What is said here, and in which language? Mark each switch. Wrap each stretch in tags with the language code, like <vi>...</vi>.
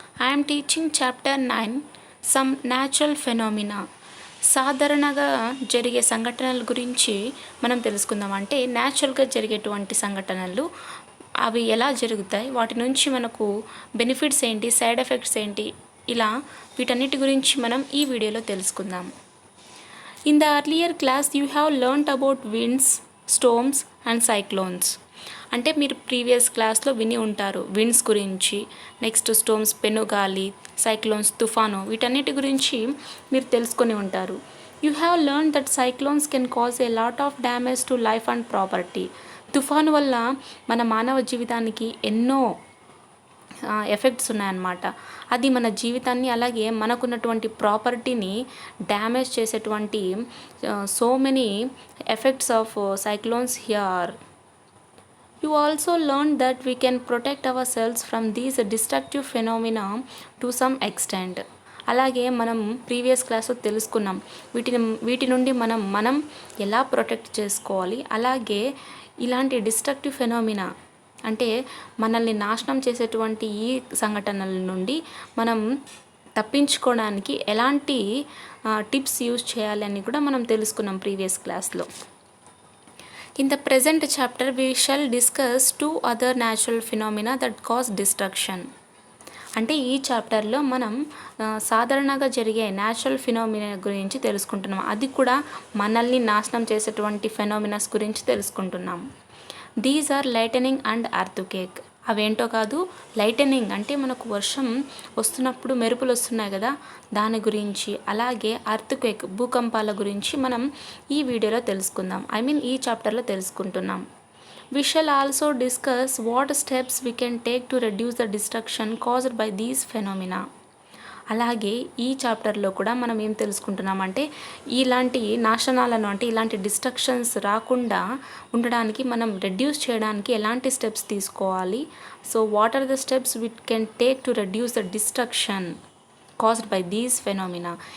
<en>I am teaching chapter 9 some natural phenomena.</en> <te>సాధారణంగా జరిగే సంఘటనల గురించి మనం తెలుసుకుందాం. అంటే న్యాచురల్గా జరిగేటువంటి సంఘటనలు అవి ఎలా జరుగుతాయి, వాటి నుంచి మనకు బెనిఫిట్స్ ఏంటి, సైడ్ ఎఫెక్ట్స్ ఏంటి, ఇలా వీటన్నిటి గురించి మనం ఈ వీడియోలో తెలుసుకుందాం.</te> <en>In the earlier class you have learned about winds, storms and cyclones.</en> <te>అంటే మీరు ప్రీవియస్ క్లాస్లో విని ఉంటారు విండ్స్ గురించి, నెక్స్ట్ స్టోమ్స్ పెనుగాలి, సైక్లోన్స్ తుఫాను, వీటన్నిటి గురించి మీరు తెలుసుకొని ఉంటారు.</te> <en>You have learn that cyclones can cause a lot of damage to life and property.</en> <te>తుఫాను వల్ల మన మానవ జీవితానికి ఎన్నో ఎఫెక్ట్స్ ఉన్నాయన్నమాట. అది మన జీవితాన్ని అలాగే మనకున్నటువంటి ప్రాపర్టీని డ్యామేజ్ చేసేటువంటి</te> <en>So many effects of cyclones here. You also learned that we can protect ourselves from these destructive phenomena to some extent.</en> <te>అలాగే మనం ప్రీవియస్ క్లాస్లో తెలుసుకున్నాం వీటి నుండి మనం ఎలా ప్రొటెక్ట్ చేసుకోవాలి. అలాగే ఇలాంటి డిస్ట్రక్టివ్ ఫెనోమినా అంటే మనల్ని నాశనం చేసేటువంటి ఈ సంఘటనల నుండి మనం తప్పించుకోవడానికి ఎలాంటి టిప్స్ యూజ్ చేయాలి అని కూడా మనం తెలుసుకున్నాం ప్రీవియస్ క్లాస్లో.</te> <en>In the present chapter, we shall discuss two other natural phenomena that cause destruction.</en> <te>అంటే ఈ చాప్టర్లో మనం సాధారణంగా జరిగే న్యాచురల్ ఫినామినా గురించి తెలుసుకుంటున్నాం. అది కూడా మనల్ని నాశనం చేసేటువంటి ఫెనామినాస్ గురించి తెలుసుకుంటున్నాం.</te> <en>These are lightning and earthquake.</en> <te>అవేంటో కాదు, లైటనింగ్ అంటే మనకు వర్షం వస్తున్నప్పుడు మెరుపులు వస్తున్నాయి కదా, దాని గురించి. అలాగే అర్త్క్వేక్ భూకంపాల గురించి మనం ఈ వీడియోలో తెలుసుకుందాం. ఈ చాప్టర్లో తెలుసుకుంటున్నాం.</te> <en>We shall also discuss what steps we can take to reduce the destruction caused by these phenomena.</en> <te>అలాగే ఈ చాప్టర్లో కూడా మనం ఏం తెలుసుకుంటున్నామంటే ఇలాంటి నాశనాలను అంటే ఇలాంటి డిస్ట్రక్షన్స్ రాకుండా ఉండడానికి మనం రెడ్యూస్ చేయడానికి ఎలాంటి స్టెప్స్ తీసుకోవాలి.</te> <en>So what are the steps we can take to reduce the destruction caused by these phenomena.</en>